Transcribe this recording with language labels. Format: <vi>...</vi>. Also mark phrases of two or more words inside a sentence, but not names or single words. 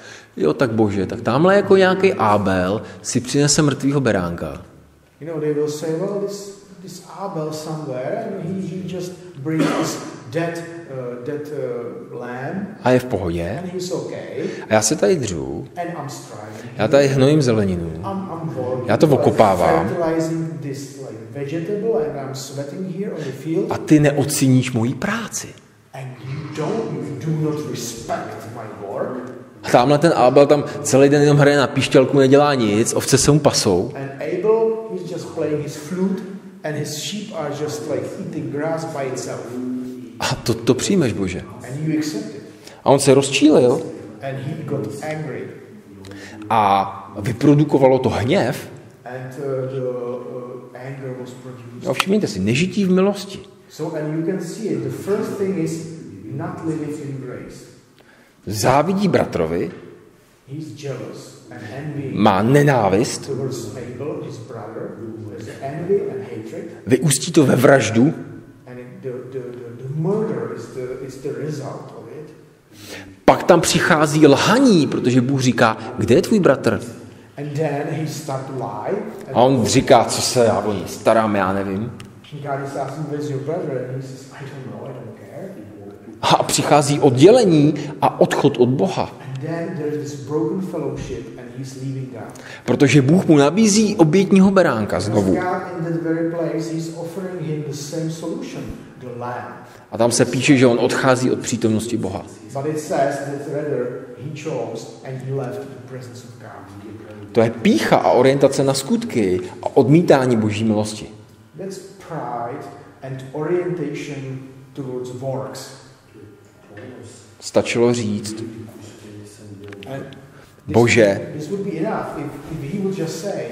<cs>Jo, tak bože, tak tamhle jako nějaký Abel si přinese mrtvýho beránka.</cs> <en>You know, they will say, well, this Abel somewhere, and he just brings this dead lamb.</en> <cs>A je v pohodě.</cs> <en>And he's okay.</en> <cs>A já se tady dřu.</cs> <en>And I'm striving.</en> <cs>Já tady hnojím zeleninu.</cs> <en>I'm working.</en> <cs>Já to okopávám.</cs> <en>Fertilizing this like vegetable, and I'm sweating here on the field.</en> <cs>A ty neoceníš moji práci.</cs> <en>And you do not respect my work.</en> <cs>A tamhle ten Abel tam celý den jenom hraje na píšťalku, nedělá nic, ovce se mu pasou.</cs> <en>And Abel, he's just playing his flute, and his sheep are just like eating grass by itself.</en> <cs>A to přijmeš, Bože.</cs> <en>And you accept it.</en> <cs>A on se rozčílil.</cs> <en>And he got angry.</en> <cs>A vyprodukovalo to hněv.</cs> <en>And the anger was produced.</en> <cs>A všimněte si, nežití v milosti.</cs> <en>So and you can see it. The first thing is not living in grace.</en> <cs>Závidí bratrovi.</cs> <en>He's jealous and envying.</en> <cs>Má nenávist.</cs> <en>Towards Abel, his brother. There's envy and hatred.</en> <cs>Vyústí to ve vraždu.</cs> <en>And the murder is the result of it.</en> <cs>Pak tam přichází lhaní, protože Bůh říká, kde je tvůj bratr?</cs> <en>And then he start to lie.</en> <cs>A on říká, co se já o ní starám, já nevím.</cs> <en>God is asking, where's your brother? And he says, I don't know, I don't care.</en> <cs>A přichází oddělení a odchod od Boha.</cs> <en>And then there's this broken fellowship and he's leaving God.</en> <cs>Protože Bůh mu nabízí obětního beránka znovu.</cs> <en>God in that very place, he's offering him the same solution, the lamb.</en> <cs>A tam se píše, že on odchází od přítomnosti Boha.</cs> <en>But it says that rather he chose and he left the presence of God.</en> <cs>To je pýcha a orientace na skutky a odmítání Boží milosti.</cs> <en>That's pride and orientation towards works.</en> <cs>Stačilo říct,</cs> <en>And</en> <cs>Bože,</cs> <en>this would be enough if he would just say,</en>